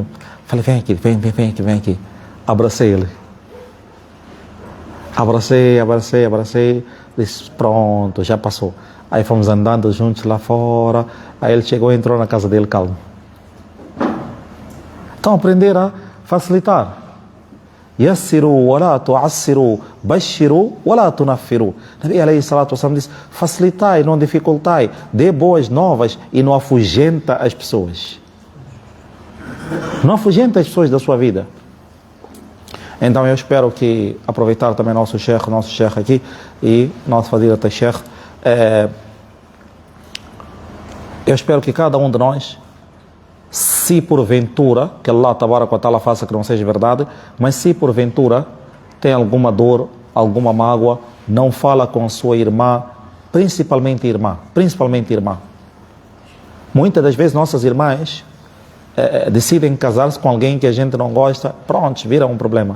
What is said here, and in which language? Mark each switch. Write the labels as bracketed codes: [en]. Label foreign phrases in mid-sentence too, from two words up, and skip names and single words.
[pt] Falei, vem aqui, vem aqui. Abracei ele. Abracei. Disse, pronto, já passou. Aí fomos andando juntos lá fora. Aí ele chegou e entrou na casa dele calmo. Então aprender a facilitar. [ar] يسروا ولا تعسروا بشروا ولا تنفروا. نبي عليه الصلاة والسلام [pt] disse, facilitai, não dificultai, dê boas novas e não afugenta as pessoas. Não afugenta as pessoas da sua vida. Então eu espero que aproveitar também nosso sheikh aqui e nosso [ar] فضيلة الشيخ. [pt] Eu espero que cada um de nós, se porventura, que [ar] الله تبارك وتعالى [pt] faça que não seja verdade, mas se porventura tem alguma dor, alguma mágoa, não fala com sua irmã, principalmente irmã. Muitas das vezes nossas irmãs decidem casar-se com alguém que a gente não gosta, pronto, vira um problema.